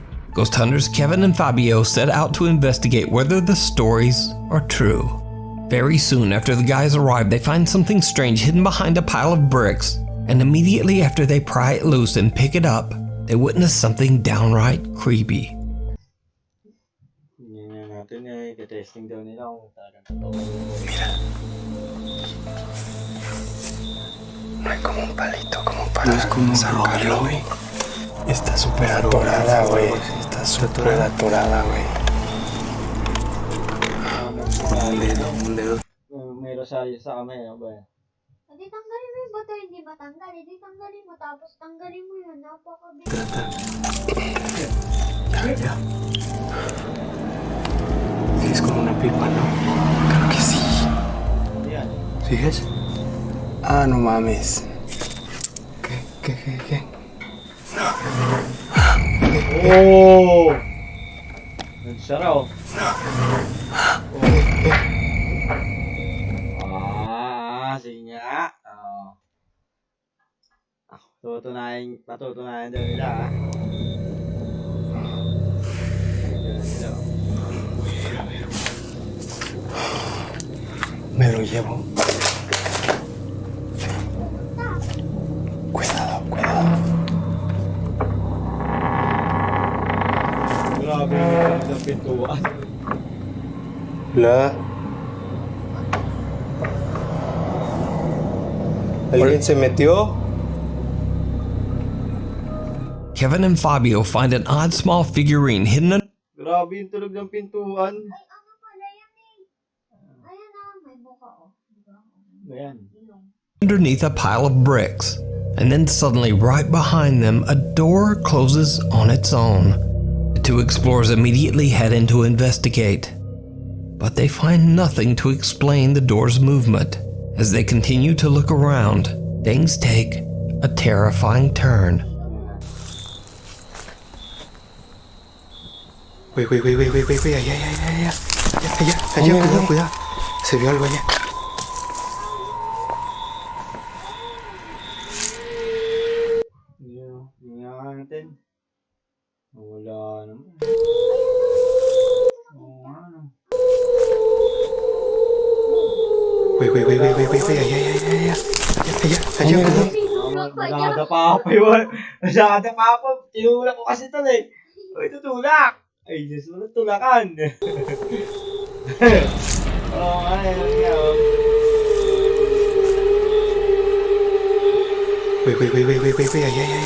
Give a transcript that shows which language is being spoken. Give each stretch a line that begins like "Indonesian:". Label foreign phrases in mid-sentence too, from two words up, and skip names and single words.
English: Ghost hunters Kevin and Fabio set out to investigate whether the stories are true. Very soon after the guys arrive, they find something strange hidden behind a pile of bricks, and immediately after they pry it loose and pick it up, they witness something downright creepy.
Filipino: Yan natin eh, testing daw nila kung talagang totoo.
Spanish: No hay como un palito, como para sacarlo, güey. Está súper atorada, güey. Está súper atorada, güey. Un dedo.
Filipino: May rosaryo sa kamay, ano ba yan? Di tanggalin mo yung bato, hindi matanggal. Di tanggalin mo, tapos tanggalin mo yun. Napakabilis.
Spanish: Ya. Es como una pipa, ¿no? Claro que sí.
Filipino: Yan.
Spanish: ¿Sigues? Ah, no mames. ¿Qué? Oh!
Filipino: Nagsaraw. Sige nga. Patutunayan daw nila, ha?
Spanish: Me lo llevo. Cuidado.
Filipino: Grabe yung ng pintuan.
Spanish: Hola. ¿Alguien se metió?
English: Kevin and Fabio find an odd small figurine hidden
Filipino: Grabe yung tunog ng pintuan. Ay, ano pala yan eh. Ayan na, may buka oh. Diba? Ayan. Ilong.
English: underneath a pile of bricks. And then suddenly, right behind them, a door closes on its own. The two explorers immediately head in to investigate. But they find nothing to explain the door's movement. As they continue to look around, things take a terrifying turn.
Spanish: Güey, allá. Allá, cuidado. Se vio algo allá.
Filipino: Tingnan natin. Wala naman. Oo nga, no.
Spanish: Güey, allá. Allá, cuidado.
Filipino: Tinulak pa niya. Nadadapa pa yun. Nadadapa pa. Tinulak ko kasi ito eh. Uy, tutulak. Ay, Diyos mo, tulakan. Oo nga, yun nga.
Spanish: Güey, allá.